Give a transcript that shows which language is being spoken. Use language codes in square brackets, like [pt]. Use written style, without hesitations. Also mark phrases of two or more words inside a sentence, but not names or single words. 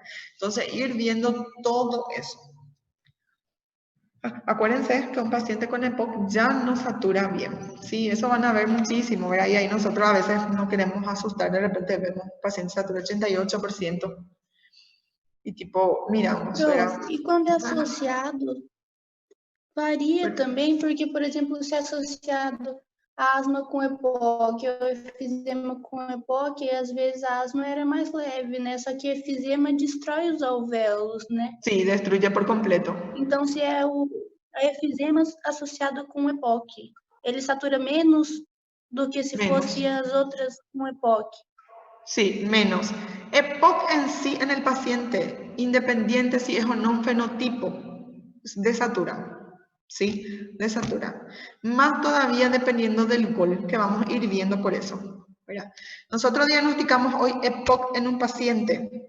[es] Entonces, ir viendo todo eso. Acuérdense que un paciente con EPOC ya no satura bien, ¿sí? Eso van a ver muchísimo, ¿verdad? Y ahí nosotros a veces no queremos asustar, de repente vemos paciente satura 88% y tipo, miramos, ¿verdad? [pt] Prof, e quando é associado, varia também, porque, por exemplo, se é associado a asma com EPOC ou efizema com EPOC, às vezes a asma era mais leve, né? Só que efizema destrói os alvéolos, né? [es] Sí, destruye por completo. [pt] Então, se é a efizema associado com EPOC, ele satura menos do que se fosse as outras com EPOC. [es] Sí, menos. EPOC en sí en el paciente, independiente si es o no un fenotipo, desatura. ¿Sí? Desatura. Más todavía dependiendo del GOL, que vamos a ir viendo por eso. ¿Verdad? Nosotros diagnosticamos hoy EPOC en un paciente.